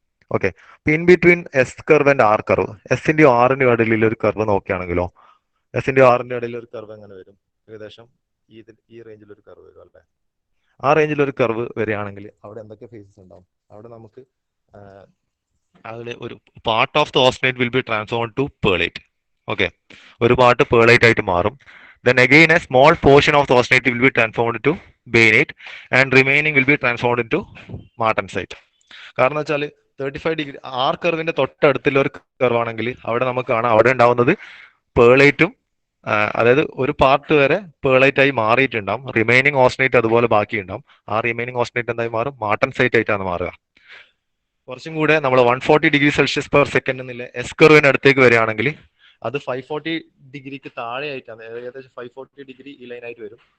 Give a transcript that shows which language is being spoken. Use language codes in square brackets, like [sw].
[ml] Okay, [en] in between S curve and R curve, [ml] എസിന്റെയും ആറിന്റെയും ഇടയിൽ ഒരു curve നോക്കുകയാണെങ്കിലോ, എസിന്റെയും ആറിന്റെ ഇടയിൽ ഒരു കർവ് എങ്ങനെ വരും? ഏകദേശം ഈ റേഞ്ചിൽ ഒരു കർവ് വരും അല്ലേ? ആ റേഞ്ചിൽ ഒരു കർവ് വരികയാണെങ്കിൽ അവിടെ എന്തൊക്കെ ഫേസസ് ഉണ്ടാവും? അവിടെ നമുക്ക് അതിൽ ഒരു [en] Part of the austenite will be transform to pearlite. [ml] Okay, ഒരു പാർട്ട് പേർലൈറ്റ് ആയിട്ട് മാറും. [en] Then again a small portion of the ostinate will be transformed to bainate and remaining will be transformed into martensite. [ml] കാരണം വെച്ചാൽ 35 ഡിഗ്രി ആർ കർവിന്റെ തൊട്ടടുത്തുള്ള ഒരു കർവാണെങ്കിൽ അവിടെ നമുക്ക് കാണാം അവിടെ ഉണ്ടാവുന്നത് പേർലൈറ്റും, അതായത് ഒരു പാർട്ട് വരെ പേർലൈറ്റ് ആയി മാറിയിട്ടുണ്ടാവും. റിമൈനിങ് ഓസ്റ്റിനേറ്റ് അതുപോലെ ബാക്കി ഉണ്ടാവും. ആ റിമൈനിങ് ഓസ്റ്റിനേറ്റ് എന്തായി മാറും? മാർട്ടൻസൈറ്റ് ആയിട്ടാണ് മാറുക. കുറച്ചും കൂടെ നമ്മൾ 140 ഡിഗ്രി സെൽഷ്യസ് പെർ സെക്കൻഡ് എന്നുള്ള എസ് കർവിന് അടുത്തേക്ക് വരികയാണെങ്കിൽ അത് 540 ഡിഗ്രിക്ക് താഴെ ആയിട്ടാണ്, ഏകദേശം 540 ഡിഗ്രി ഈ ലൈൻ ആയിട്ട് വരും.